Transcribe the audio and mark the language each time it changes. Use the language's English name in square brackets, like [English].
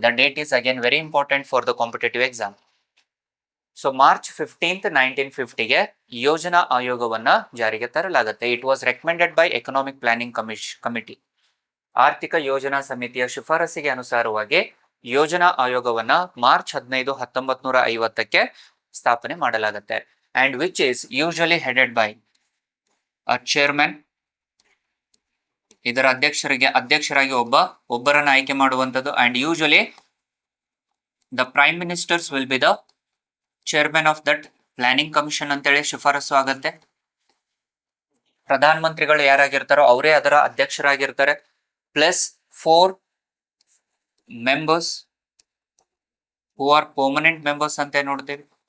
[English] The date is again very important for the competitive exam. So March 15th, [Kannada] 1950ಗೆ ಯೋಜನಾ ಆಯೋಗವನ್ನ ಜಾರಿಗೆ ತರಲಾಗುತ್ತೆ. [English] It was recommended by economic planning committee. [Kannada] ಆರ್ಥಿಕ ಯೋಜನಾ ಸಮಿತಿಯ ಶಿಫಾರಸಿಗೆ ಅನುಸಾರವಾಗಿ ಯೋಜನಾ ಆಯೋಗವನ್ನ March 15, 1950ಕ್ಕೆ ಸ್ಥಾಪನೆ ಮಾಡಲಾಗುತ್ತೆ. [English] and which is usually headed by a chairman. [Kannada] ಇದರ ಅಧ್ಯಕ್ಷರಾಗಿ ಒಬ್ಬರನ್ನ ಆಯ್ಕೆ ಮಾಡುವಂಥದ್ದು. [English] and usually the prime ministers will be the chairman of that planning commission [Kannada] ಅಂತೇಳಿ ಶಿಫಾರಸು ಆಗತ್ತೆ. ಪ್ರಧಾನ ಮಂತ್ರಿಗಳು ಯಾರಾಗಿರ್ತಾರೋ ಅವರೇ ಅದರ ಅಧ್ಯಕ್ಷರಾಗಿರ್ತಾರೆ. [English] plus 4 members who are permanent members [Kannada] ಅಂತ ನೋಡ್ತೀವಿ.